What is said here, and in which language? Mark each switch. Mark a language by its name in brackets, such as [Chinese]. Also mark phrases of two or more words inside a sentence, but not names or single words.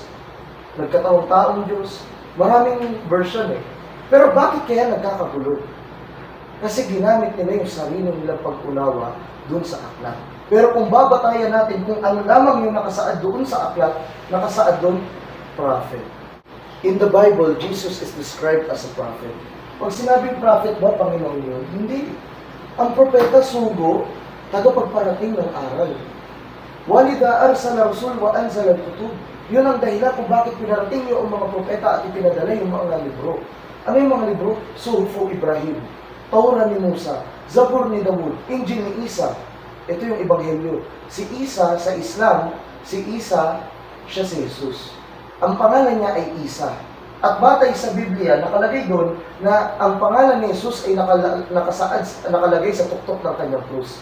[Filipino] Nagkataong-taong Diyos. Maraming version eh. Pero bakit kaya nagkakagulo? Kasi ginamit nila yung sarili nilang pag-unawa doon sa aklat. Pero kung babatayan natin kung ano lamang yung nakasaad doon sa aklat, nakasaad doon, prophet. [English] In the Bible, Jesus is described as a prophet. [Filipino] Pag sinabing prophet ba, Panginoon yun? Hindi. Ang propeta, sugo, tagapagparating ng aral. [Arabic] ولذا أرسل رسول و أنزل الكتب. [Filipino] Yun ang dahilan kung bakit pinarating yung mga propeta at ipinadala yung mga libro. Ano yung mga libro? Suhufu Ibrahim, Torah ni Musa, Zabur ni Dawud, Injil ni Isa. Ito yung Ebanghelyo. Si Isa sa Islam, si Isa, siya si Jesus. Ang pangalan niya ay Isa. At batay sa Biblia, nakalagay doon na ang pangalan ni Jesus ay nakalagay sa tuktok ng kanyang krus.